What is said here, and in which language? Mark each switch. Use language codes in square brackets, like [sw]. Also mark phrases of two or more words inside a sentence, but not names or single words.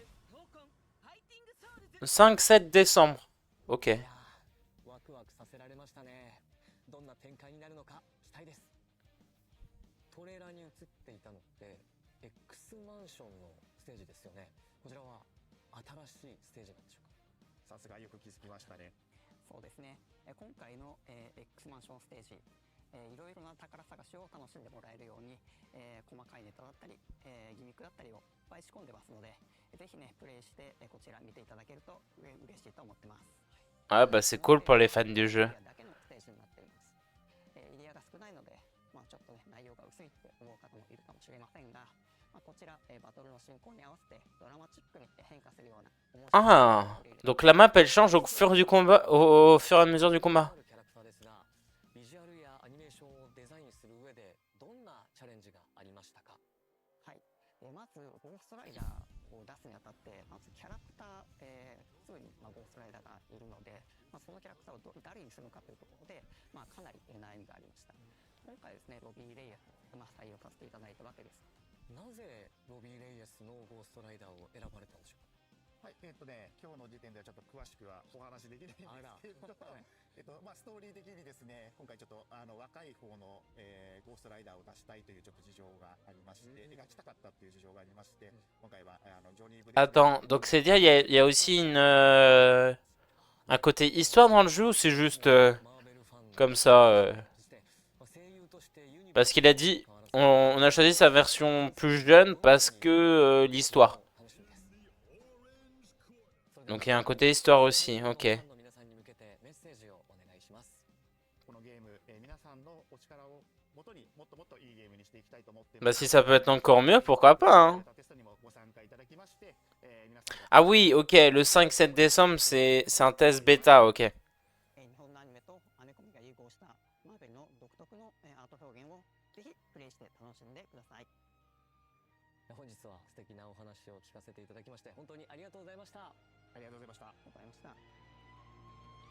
[fr] 5-7 décembre. Ok. [ja] ワクワクさせられましたね。どんな展開になるのか期待です。トレーラーに映っていたのって X マンションのステージですよね。こちらは新しいステージなんでしょうか。さすがよく気づきましたね。そうですね。今回の X マンションステージ、いろいろな宝探しを楽しんでもらえるように、細かいネタだったり、ギミックだったりをいっぱい仕込んでますので、ぜひねプレイしてこちら見ていただけると嬉しいと思ってます。 [fr] Ah bah c'est cool pour les fans du jeu. [ja] だけのステージになっています。エリアが少ないので、ちょっとね内容が薄いって思う方もいるかもしれませんが、こちらバトルの進行に合わせてドラマチックに変化するような面白い [fr] Ah, donc la map elle change au fur du combat, au fur et à mesure du combat. [ja] キャラクターですが、ビジュアルやアニメーションをデザインする上でどんなチャレンジがありましたか。はい。まずゴーストライダーを出すにあたって、まずキャラクター、すぐにゴーストライダーがいるので、そのキャラクターを誰にするのかというところで、かなり悩みがありました。今回ですね、ロビー・レイヤスを採用させていただいたわけです。なぜロビー・レイエスのゴーストライダーを選ばれたんでしょうか。はい、今日の時点ではちょっと詳しくはお話できないんですけど、ストーリー的にですね、今回ちょっと若い方の、ゴーストライダーを出したいというちょっと事情がありまして、描きたかったっていう事情がありまして、今回はジョニー・ブレイク [fr] Attends, donc c'est dire il y a aussi un côté histoire dans le jeu ou c'est juste comme ça Parce qu'il a dit on a choisi sa version plus jeune parce que l'histoire. Donc il y a un côté histoire aussi, ok. [ja] このゲーム、皆さんのお力をもとにもっともっといいゲームにしていきたいと思ってい [fr] Bah [ja] ます。 [fr] si ça peut être encore mieux, pourquoi pas, hein. [ja] テストにもご参加いただきまして、皆さん [fr] Ah oui, ok, le 5-7 décembre c'est un test bêta, ok. [ja] 日本のアニメとアメコミが融合したマーベルの独特のアート表現をぜひプレイして楽しんでください。本日は素敵なお話を聞かせていただきまして本当にありがとうございました。ありがとうございました。ありがとうございました。